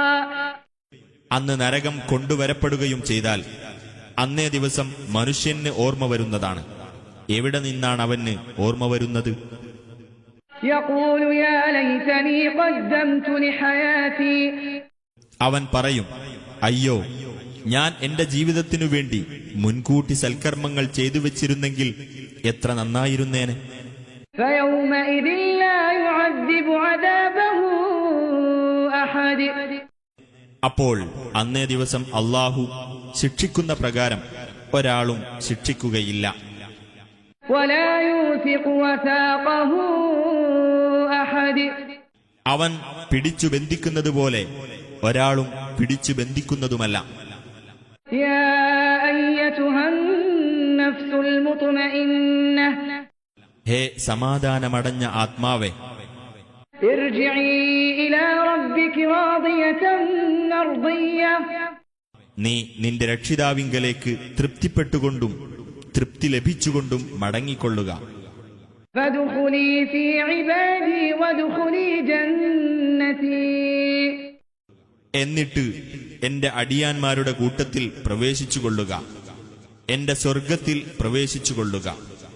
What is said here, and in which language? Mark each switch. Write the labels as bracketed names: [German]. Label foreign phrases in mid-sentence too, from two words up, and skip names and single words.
[Malayalam] അന്ന് നരകം കൊണ്ടുവരപ്പെടുകയും ചെയ്താൽ അന്നേ ദിവസം മനുഷ്യന് ഓർമ്മ വരുന്നതാണ്. എവിടെ നിന്നാണ് അവന് ഓർമ്മ വരുന്നത്? [Arabic] يقول يا ليتني قدمت لحياتي. [Malayalam] അവൻ പറയും, അയ്യോ, ഞാൻ എന്റെ ജീവിതത്തിനു വേണ്ടി മുൻകൂട്ടി സൽക്കർമ്മങ്ങൾ ചെയ്തു വെച്ചിരുന്നെങ്കിൽ എത്ര നന്നായിരുന്നേനെ. [Arabic] فيومئذ لا يعذب عذابه أحد. [Malayalam] അപ്പോൾ അന്നേ ദിവസം അല്ലാഹു ശിക്ഷിക്കുന്ന പ്രകാരം ഒരാളും ശിക്ഷിക്കുകയില്ല. [Arabic] ولا يوثق وثاقه أحد. [Malayalam] അവൻ പിടിച്ചു ബന്ധിക്കുന്നതുപോലെ ഒരാളും പിടിച്ചു ബന്ധിക്കുന്നതുമല്ല. [Arabic] يا أيتها النفس المطمئنة [Malayalam] ഹേ സമാധാനമടഞ്ഞ ആത്മാവേ, [Arabic] ارجعي إلى ربك راضية مرضية. [Malayalam] നീ നിന്റെ രക്ഷിതാവിങ്കലേക്ക് തൃപ്തിപ്പെട്ടുകൊണ്ടും തൃപ്തി ലഭിച്ചുകൊണ്ടും മടങ്ങിക്കൊള്ളുക. [Arabic] فادخلي في عبادي وادخلي جنتي. [Malayalam] എന്നിട്ട് എന്റെ അടിയാന്മാരുടെ കൂട്ടത്തിൽ പ്രവേശിച്ചുകൊള്ളുക, എന്റെ സ്വർഗത്തിൽ പ്രവേശിച്ചുകൊള്ളുക.